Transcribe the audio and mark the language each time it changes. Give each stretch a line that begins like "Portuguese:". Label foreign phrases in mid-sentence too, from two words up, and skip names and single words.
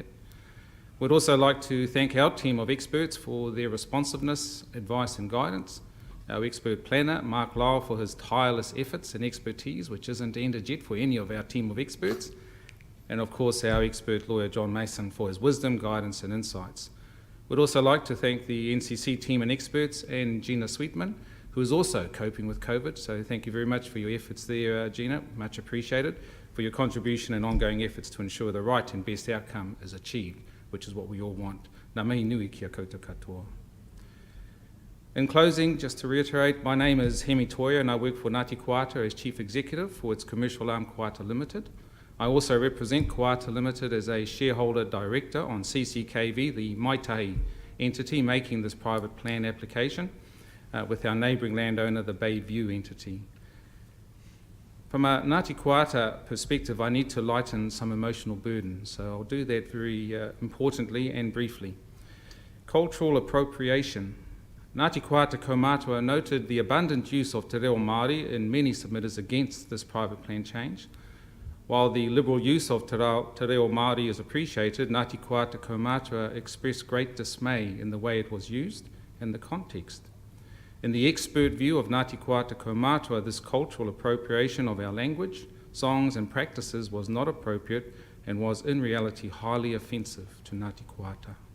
English: We'd also like to thank our team of experts for their responsiveness, advice and guidance, our expert planner, Mark Lyle, for his tireless efforts and expertise, which isn't ended yet for any of our team of experts, and of course our expert lawyer, John Mason, for his wisdom, guidance and insights. We'd also like to thank the NCC team and experts and Gina Sweetman, who is also coping with COVID, so thank you very much for your efforts there, Gina, much appreciated, for your contribution and ongoing efforts to ensure the right and best outcome is achieved, which is what we all want.
Māori: Nā mihi nui kia koutou katoa.
English: In closing, just to reiterate, my name is Hemi Toia and I work for Ngāti Koata as Chief Executive for its commercial arm Koata Limited. I also represent Koata Limited as a shareholder director on CCKV, the Maitahi entity making this private plan application, with our neighbouring landowner, the Bayview entity. From a Ngāti Koata perspective, I need to lighten some emotional burden, so I'll do that very importantly and briefly. Cultural appropriation. Ngāti Koata Kaumātua noted the abundant use of
Māori: te reo Māori
English: in many submitters against this private plan change. While the liberal use of
Māori: te reo Māori
English: is appreciated, Ngāti Koata Kaumātua expressed great dismay in the way it was used and the context. In the expert view of Ngāti Koata Kaumātua, this cultural appropriation of our language, songs and practices was not appropriate and was in reality highly offensive to Ngāti Koata.